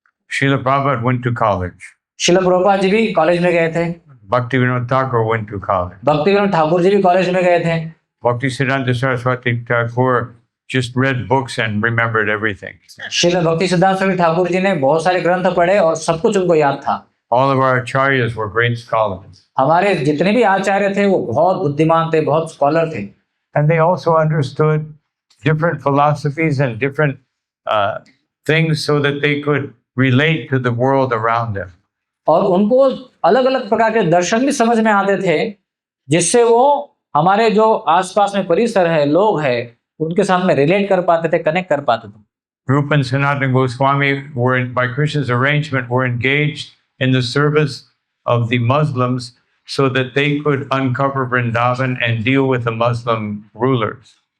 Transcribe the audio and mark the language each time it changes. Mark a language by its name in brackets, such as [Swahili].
[English] Srila Prabhupada went to college. [Hindi] शिल प्रभुपाद जी भी college में गए थे। [English] Bhaktivinoda Thakur went to college. [Hindi] भक्ति विनोद ठाकुर जी भी कॉलेज में गए थे। [English] Bhaktisiddhanta Saraswati Thakur just read books and remembered everything. [Hindi] शिल भक्ति सिद्धांत स्वामी ठाकुर जी ने बहुत सारे ग्रंथ पढ़े और सब कुछ उनको याद था। [English] All of our acharyas were great scholars. [Hindi] हमारे जितने भी आचार्य थे वो बहुत बुद्धिमान थे, बहुत स्कॉलर थे। [English] And they also understood different philosophies and different things so that they could relate to the world around them. [Hindi] और उनको अलग अलग प्रकार के दर्शन भी समझ में आते थे, जिससे वो हमारे जो आसपास में परिसर है, लोग हैं, उनके साथ में रिलेट कर पाते थे, कनेक्ट कर पाते थे। [English] Rupa and Sanatana Goswami were, by Krishna's arrangement, were engaged in the service of the Muslims so that they could uncover Vrindavan and deal with the Muslim rulers.